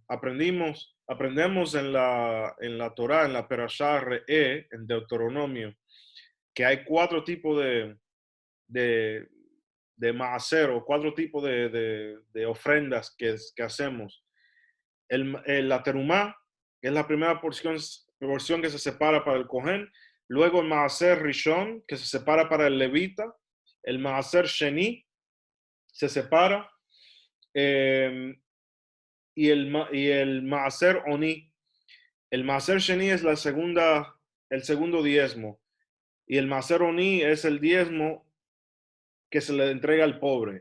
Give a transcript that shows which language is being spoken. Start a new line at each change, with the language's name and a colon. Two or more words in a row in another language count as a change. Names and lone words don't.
Spanish: Aprendemos en la Torá, en la Perashá Re'eh, en Deuteronomio, que hay 4 tipos de maaser o 4 tipos de ofrendas que hacemos. La terumá es la primera porción que se separa para el Cohen. Luego el
Hebrew: מעשר ראשון,
Spanish: que se separa para el levita. El
Hebrew: מעשר שני
Spanish: se separa. Y el
Hebrew: מעשר עני
Spanish: El
Hebrew: מעשר שני
Spanish: es el segundo diezmo. Y el
Hebrew: מעשר עני
Spanish: es el diezmo que se le entrega al pobre.